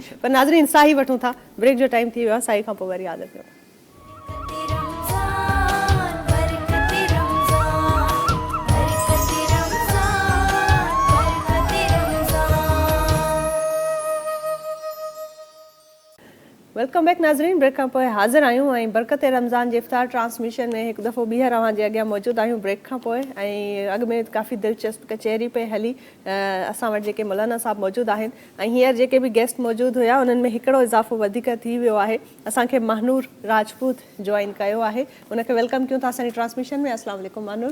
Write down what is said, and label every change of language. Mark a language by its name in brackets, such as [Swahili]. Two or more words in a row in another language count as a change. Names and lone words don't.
[Sindhi] پر ناظرین ساہی وٹھوں تھا بریک جو ٹائم تھی وہ سائی کھاں پوری عادت ہے. [English] Welcome back ناظرین. [Sindhi] بریک کھاں پوءِ حاضر آहियूं ऐं बरकत रमज़ान जे इफ़्तार ट्रांसमिशन में हिकु दफ़ो ॿीहर अव्हां जे अॻियां मौजूदु आहियूं ब्रेक खां पोइ. ऐं अॻु में काफ़ी दिलचस्प कचहरी पे हली. असां वटि जेके मौलाना साहब मौजूदु आहिनि ऐं हींअर जेके बि गेस्ट मौजूदु हुया उन्हनि में हिकिड़ो इज़ाफ़ो वधीक थी वियो आहे. असांखे महानूर राजपूत जॉइन कयो आहे, उनखे वेलकम कयूं था असांजी ट्रांसमिशन में. [Arabic] السلام عليكم [Sindhi] महानूर.